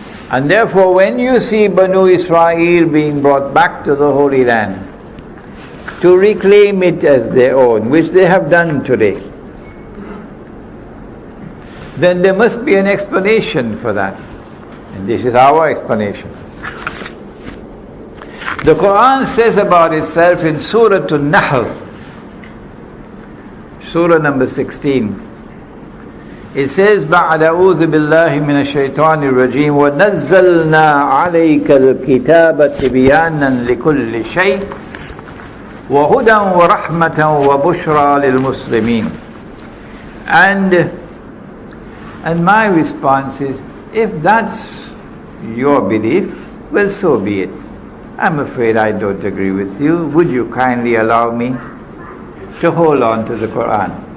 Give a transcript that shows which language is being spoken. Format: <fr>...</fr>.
<en>And therefore, when you see Banu Israel being brought back to the Holy Land to reclaim it as their own, which they have done today, then there must be an explanation for that. And this is our explanation. The Quran says about itself in Surah An-Nahl, Surah number 16, it says,</en> <ar>بَعْدَ أَعُوذُ بِاللَّهِ مِنَ الشَّيْطَانِ الرَّجِيمِ وَنَزَّلْنَا عَلَيْكَ الْكِتَابَ تِبْيَانًا لِكُلِّ شَيْءٍ وَهُدًى وَرَحْمَةً وَبُشْرَى لِلْمُسْلِمِينَ.</ar> <en>And my response is, if that's your belief, well, so be it. I'm afraid I don't agree with you. Would you kindly allow me to hold on to the Quran?</en>